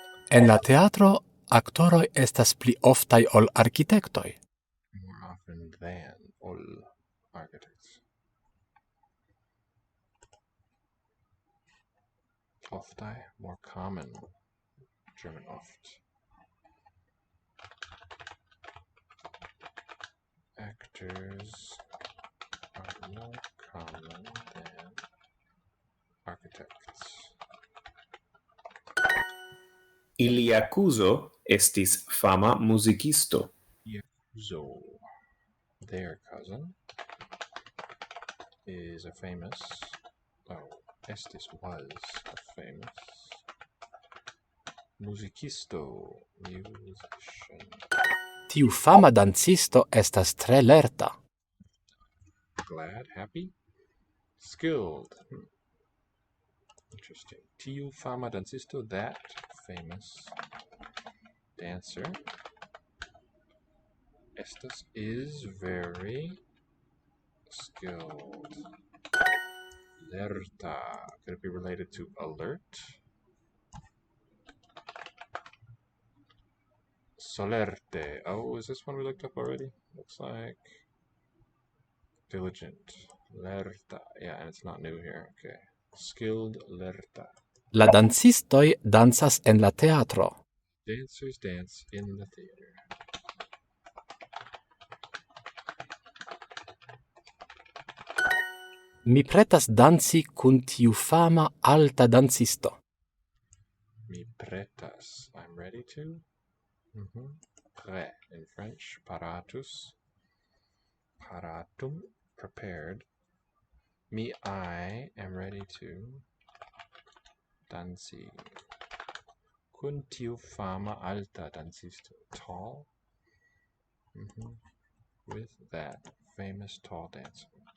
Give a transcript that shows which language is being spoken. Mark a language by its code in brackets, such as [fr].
[eo] En la teatro aktoroj estas pli oftaj ol arkitektoj. [en] More often than all architects. Oftai, more common. German oft. Actors are more common than architects. [eo] Ilia kuzo estis fama muzikisto. [en] Yakuzo, their cousin, is a famous, estis was a famous musicisto, musician. [eo] Tiu fama dancisto estas tre lerta. [en] Glad, happy, skilled. Interesting. [eo] Tiu fama dancisto, [en] that famous dancer, estas is very skilled. Lerta. Could it be related to alert? Solerte. Oh, is this one we looked up already? Looks like diligent. Lerta. Yeah, and it's not new here. Okay. Skilled, lerta. [eo] La dancistoj dancas en la teatro. [en] Dancers dance in the theater. [eo] Mi pretas danci kun tiu fama alta dancisto. Mi pretas. [en] I'm ready to. Prêt in French. Paratus. Paratum. Prepared. I am ready to. Danci. [eo] Kun tiu fama alta dancisto. [en] Tall. With that famous tall dancer.